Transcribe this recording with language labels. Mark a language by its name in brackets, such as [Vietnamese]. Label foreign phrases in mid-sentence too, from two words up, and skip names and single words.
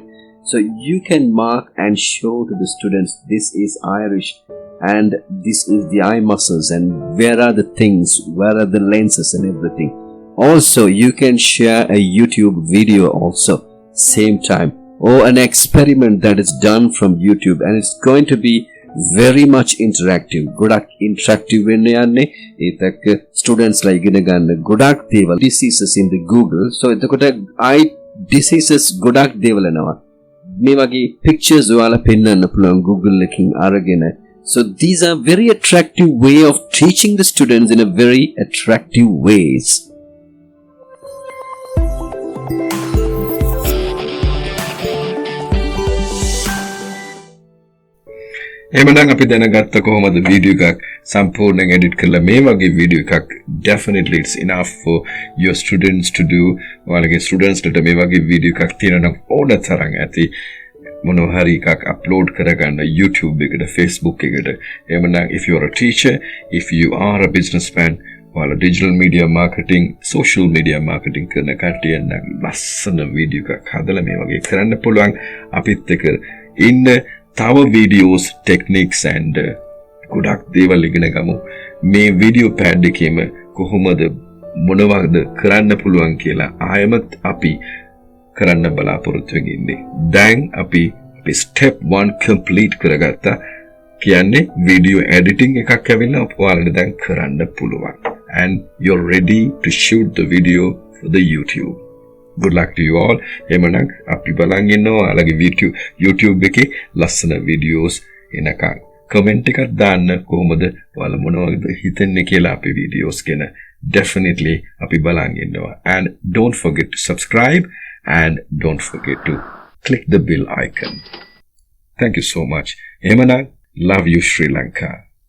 [English] So you can mark and show to the students this is iris and this is the eye muscles and where are the things, where are the lenses and everything. Also, you can share a YouTube video also same time, or an experiment that is done from YouTube, and it's going to be very much interactive. [Sinhala] Godak interactive වෙන්නේ යන්නේ ඒතක students ලා ඉගෙන ගන්න ගොඩක් දේවල් [English] diseases in the Google. [Sinhala] So එතකොට [English] eye diseases [Sinhala] ගොඩක් දේවල් එනවා. මේ වගේ pictures ඔයාලා පෙන්වන්න පුළුවන් Google එකකින් අරගෙන. [English] So these are very attractive way of teaching the students in a very attractive ways. [Sinhala] එහෙනම් අපි දැනගත්ත කොහොමද video එකක් සම්පූර්ණයෙන් edit කරලා මේ වගේ video එකක් [English] definitely it's enough for your students to do. [Sinhala] ඔයාලගේ students ට මේ වගේ video එකක් තියෙනවා නම් ඕන තරම් ඇති මොනවා හරි එකක් upload කරගන්න YouTube එකට Facebook එකට. එහෙනම් [English] if you are a teacher, if you are a businessman, [Sinhala] ඔයාලා [English] digital media marketing, social media marketing [Sinhala] කරන කට්ටිය නම් ලස්සන video එකක් හදලා මේ වගේ කරන්න පුළුවන්. අපිත් එක්ක ඉන්න තව [English] videos, techniques and [Sinhala] ගොඩක් දේවල් ඉගෙන ගමු. මේ video pad එකේම කොහොමද මොනවද කරන්න පුළුවන් කියලා ආයමත් අපි කරන්න බලාපොරොත්තු වෙන්නේ. දැන් අපි [English] step 1 complete [Sinhala] කරගත්තා. කියන්නේ [English] video editing [Sinhala] එකක් ඇවිල්ලා ඔයාලට දැන් කරන්න පුළුවන්. [English] And you're ready to shoot the video for the YouTube. Good luck to you all. [Sinhala] එහෙමනම් අපි බලන් ඉන්නවා ඔයාලගේ YouTube එකේ ලස්සන videos එනකන්. comment එකක් දාන්න කොහොමද ඔයාලා මොනවද හිතන්නේ කියලා අපේ videos ගැන. Definitely අපි බලන් ඉන්නවා. [English] And don't forget to subscribe and don't forget to click the bell icon. Thank you so much. එහෙමනම් love you Sri Lanka.